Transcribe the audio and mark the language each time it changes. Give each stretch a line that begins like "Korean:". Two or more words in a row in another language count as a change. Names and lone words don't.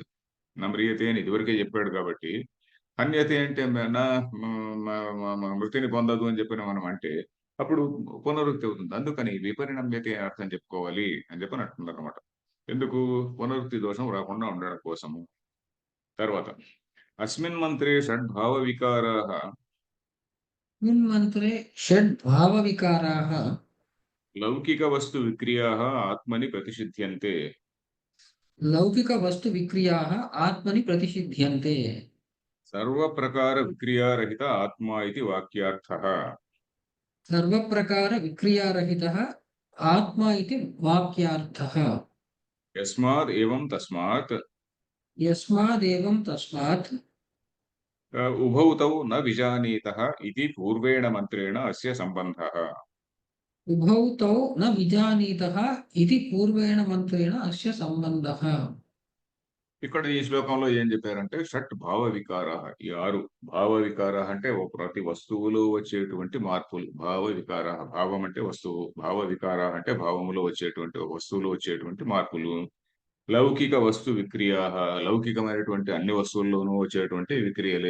Telugu: నమ్రియతే అని ఇదివరకే చెప్పాడు కాబట్టి, హన్యతే అంటే మృతిని పొందదు అని చెప్పిన మనం అంటే, అప్పుడు పునరుక్తి అవుతుంది. అందుకని విపరిణమ్యతే అర్థం చెప్పుకోవాలి అని చెప్పని అంటున్నారనమాట. ఎందుకు? పునరుక్తి దోషం రాకుండా ఉండడం కోసము.
Sanskrit: తర్వాత అస్మిన్ మంత్రే షడ్భావ వికారాః अस्मिन् मन्त्रे षड्भावविकाराः లౌకిక వస్తు విక్రియాः ఆత్మని ప్రతిషిధ్యంతే. लौकिकवस्तुविक्रियाः आत्मनि प्रतिषिध्यन्ते। సర్వప్రకార విక్రియారహిత ఆత్మ ఇది వాక్యార్థః. सर्वप्रकारविक्रियारहितः आत्मा इति वाक्यार्थः। యస్మాద్ ఏవం తస్మాత్ यस्मादेवं तस्मात् ఉభౌ తౌ న విజానీతః ఇది పూర్వేణ మంత్రేణ అస్య సంబంధః. उभौ तौ न विजानीतः इति पूर्वेण मन्त्रेण अस्य सम्बन्धः।
Telugu: ఇక్కడ ఈ శ్లోకంలో ఏం చెప్పారంటే
Sanskrit: షట్ భావ వికారాః.
Telugu: ఈ 6
Sanskrit: భావ వికారాః
Telugu: అంటే ప్రతి వస్తువులో వచ్చేటువంటి మార్పులు.
Sanskrit: భావ వికారాః
Telugu: భావం అంటే వస్తువు.
Sanskrit: భావ వికారాః
Telugu: అంటే భావములో వచ్చేటువంటి వస్తువులో వచ్చేటువంటి మార్పులు.
Sanskrit: లౌకిక వస్తు విక్రియాః
Telugu: లౌకికమైనటువంటి అన్ని వస్తువుల్లోనూ వచ్చేటువంటి విక్రియలే.